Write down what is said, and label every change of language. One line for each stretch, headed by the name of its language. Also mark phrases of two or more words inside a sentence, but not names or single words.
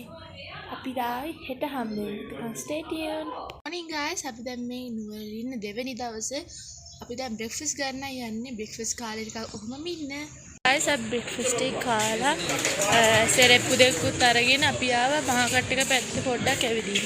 Sinhala: අපි ආයි හෙට හම්බෙමු.
English: stay tuned. morning guys
Sinhala: අපි දැන් මේ නුවර ඉන්න දෙවෙනි දවසේ අපි දැන් breakfast ගන්න යන්නේ. breakfast කාලේ ටිකක් ඔහොම ඉන්න. guys අපි breakfast එක කාලා සෙරෙප්පු දෙකකුත් අරගෙන අපි ආවා මාකට් එක පැත්තේ පොඩ්ඩක් ඇවිදින්න.